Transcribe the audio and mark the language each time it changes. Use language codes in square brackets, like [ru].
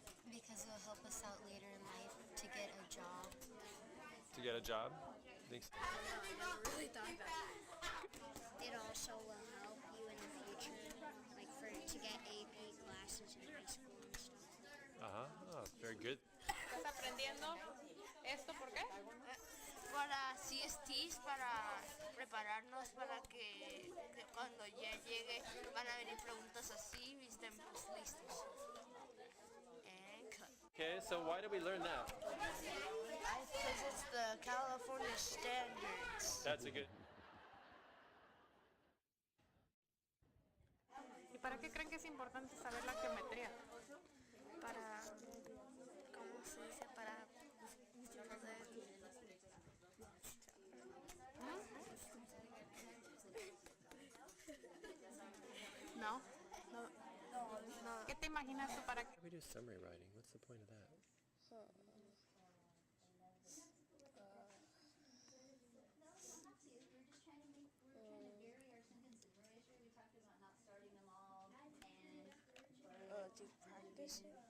[en] Because it'll help us out later in life to get a job. To get a job? Thanks. I don't know. I never really thought about it. It also will help you in the future, like to get AP classes in high school and stuff. Very good. [es] ¿Estás aprendiendo esto por qué? Para CSTs, para prepararnos para que cuando ya llegue van a venir preguntas así y estemos listos. [en] And cut. Okay, so why do we learn that? Because it's the California standards. That's a good. [es] ¿Y para qué creen que es importante saber la geometría? Para, ¿cómo se dice? Para poder... ¿No? ¿Qué te imaginas tú para qué? [en] Why do we do summary writing? What's the point of that? To practice.